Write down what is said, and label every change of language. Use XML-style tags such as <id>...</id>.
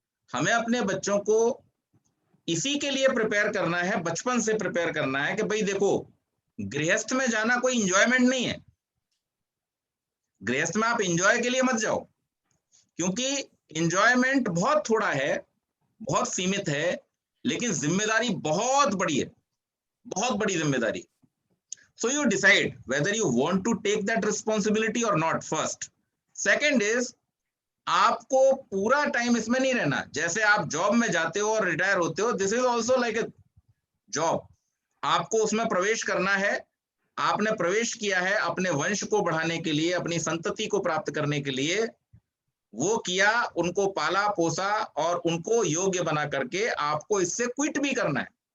<hi>हमें अपने बच्चों को इसी के लिए प्रिपेयर करना है, बचपन से प्रिपेयर करना है कि भाई देखो, गृहस्थ में जाना कोई इंजॉयमेंट नहीं है। गृहस्थ में आप इंजॉय के लिए मत जाओ, क्योंकि इंजॉयमेंट बहुत थोड़ा है, बहुत सीमित है, लेकिन जिम्मेदारी बहुत बड़ी है, बहुत बड़ी जिम्मेदारी।</hi> <en>So you decide whether you want to take that responsibility or not first. Second is,</en> <hi>आपको पूरा टाइम इसमें नहीं रहना। जैसे आप जॉब में जाते हो और रिटायर होते हो,</hi> <en>This is also like a job.</en> <hi>आपको उसमें प्रवेश करना है, आपने प्रवेश किया है अपने वंश को बढ़ाने के लिए, अपनी संतति को प्राप्त करने के लिए, वो किया, उनको पाला पोसा और उनको योग्य बना करके आपको इससे क्विट भी करना है।</hi>